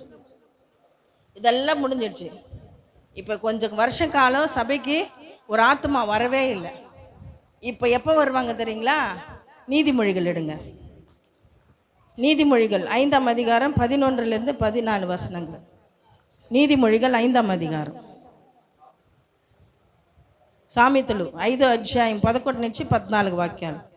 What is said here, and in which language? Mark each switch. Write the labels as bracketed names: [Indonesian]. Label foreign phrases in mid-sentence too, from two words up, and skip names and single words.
[Tamil] இப்போ கொஞ்சம் வருஷ காலம் சபைக்கு ஒரு ஆத்மா வரவே இல்லை. இப்போ எப்போ வருவாங்க தெரியுங்களா? நீதிமொழிகள் எடுங்க. நீதிமொழிகள் 5ஆம் அதிகாரம் 11 to 14 வசனங்கள். [Telugu] నీతిమొழிகள் 5వ అధికారం. సామెతలు 5వ అధ్యాయం 11 నుంచి 14 వాక్యాలు.